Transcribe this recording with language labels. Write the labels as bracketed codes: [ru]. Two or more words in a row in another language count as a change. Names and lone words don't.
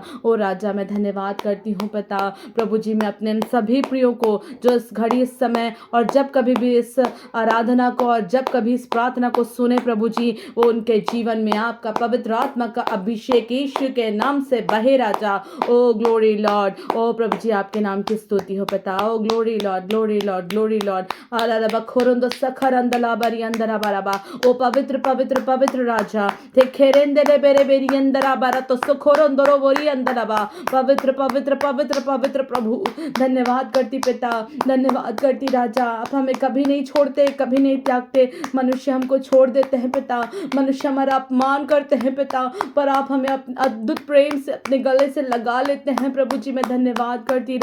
[hi] ओ राजा, मैं धन्यवाद करती हूँ पिता। प्रभु जी, मैं अपने इन सभी प्रियों को जो इस घड़ी, इस समय और जब कभी भी इस आराधना को और जब कभी इस प्रार्थना को सुने प्रभु जी, वो उनके जीवन में आपका पवित्र आत्मा का अभिषेक यीशु के नाम से बहे राजा। ओ [en] Glory Lord, [hi] ओ प्रभु जी, आपके नाम की स्तुति हो पिता। [en] O Glory Lord, Glory Lord, Glory Lord. आला खोरंदो खरंदला बरी अंदरा बराबा। [hi] ओ पवित्र पवित्र पवित्र राजा, ते खेरेंदे बेरे बेरी अंदरा बारा तो सुखोरंदरो बोरी अंदरा बा। पवित्र पवित्र पवित्र पवित्र प्रभु, धन्यवाद करती पिता, धन्यवाद करती राजा। आप हमें कभी नहीं छोड़ते, कभी नहीं त्यागते। मनुष्य हमको छोड़ देते हैं पिता, मनुष्य हमारा अपमान करते हैं पिता, पर आप हमें अद्भुत प्रेम से अपने गले से लगा लेते हैं प्रभु जी। मैं धन्यवाद करती राजा।